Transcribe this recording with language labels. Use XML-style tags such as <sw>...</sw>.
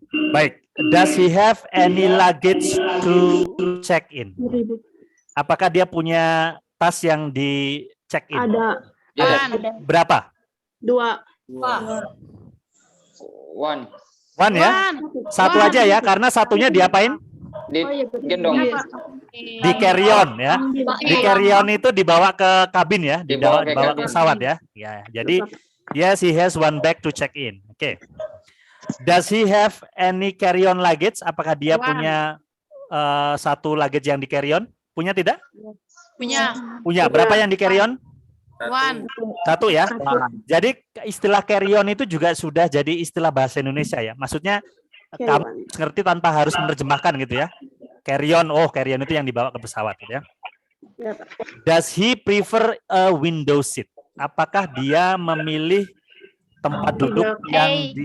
<id>Baik,</id> <en>does he have any luggage to check in?</en> <id>Apakah dia punya tas yang di check in? Ada. Berapa? 2. One ya? Satu aja ya, karena satunya diapain? Gendong. Di carry on ya. Di carry on itu dibawa ke kabin ya, dibawa ke pesawat ya. Ya, jadi</id> <en>yes, he has one bag to check in. Oke. Does he have any carry on luggage?</en> <id>Apakah dia punya satu luggage yang di carry on? Punya tidak? Punya. Punya. Berapa yang di carry on?</id> <en>One.</en> <id>Satu ya. Jadi istilah carry on itu juga sudah jadi istilah bahasa Indonesia ya. Maksudnya kamu ngerti tanpa harus menerjemahkan gitu ya. Carry on, oh carry on itu yang dibawa ke pesawat gitu ya.</id> <en>Does he prefer a window seat?</en> <id>Apakah dia memilih tempat duduk yang di</id>